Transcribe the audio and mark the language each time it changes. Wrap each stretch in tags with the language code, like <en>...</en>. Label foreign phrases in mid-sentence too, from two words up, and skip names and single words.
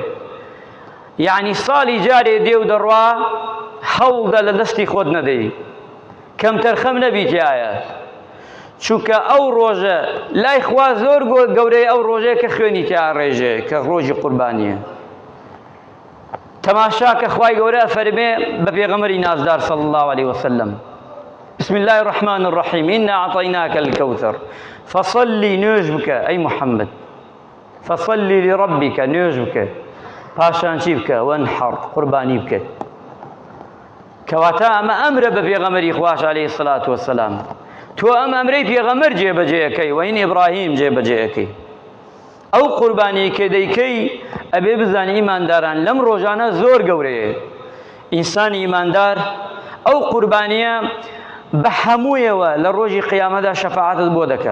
<ckb>یعنی ساڵی جارێ دێ و دەڕوا هەوڵدا لە دەستی خۆت نەدەی، کەم تەرخەم نەبیتایە، چونکە ئەو ڕۆژە لای خوا زۆر گەورەیە ئەو ڕۆژەیە کە خوێنی تیا ڕێژێ کە ڕۆژی قوربانیە. تەماشا کە خوای گەورە فەرمێ بە پێغەمبەری نازدار</ckb> <ar>صلی الله عليه وسلم: بسم الله الرحمن الرحيم إنا أعطيناك الكوثر فصلي</ar> <ckb>نوێژ بکە ئەی محەممەد،</ckb> <ar>فصلي لربك</ar> <ckb>نوێژ بکە، پاشان چی بکە؟ وەنحەڕ قوربانی بکە. کەواتە ئەمە ئەمرە بە پێغەمبەری خوش</ckb> <ar>عليه الصلاة والسلام.</ar> <ckb>تۆ ئەم ئەمرەی پێغەمبەر جێبەجێەکەی وین ئیبراهیم جێبەجێەکەی. ئەو قوربانیی کە دەیکەی ئەبێ بزانی ئیمانداران لەم ڕۆژانە زۆر گەورەیە. ئینسانی ئیماندار ئەو قوربانیە بە هەموویەوە لە ڕۆژی قیامەتدا شەفاعەتت بۆ دەکە.</ckb>